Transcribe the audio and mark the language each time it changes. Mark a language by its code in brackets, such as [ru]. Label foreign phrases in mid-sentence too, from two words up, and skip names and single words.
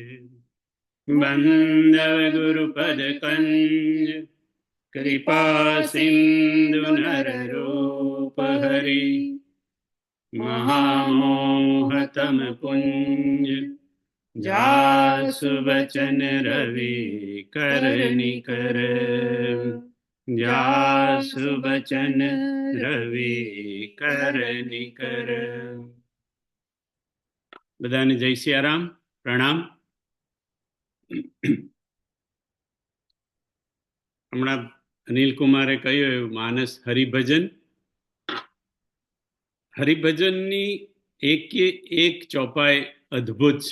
[awa] वन्दगुरुपदकञ्ज कृपा सिन्धु नररूपहरि महामोहतमपुञ्ज जासु वचन रवि कर निकर जासु वचन रवि कर निकर। [gu] બધાને જય સિયારામ, પ્રણામ. હમણાં અનિલકુમારે કહ્યું એવું માનસ હરિભજન, હરિભજનની એક ચોપાઈ અદ્ભુત છે.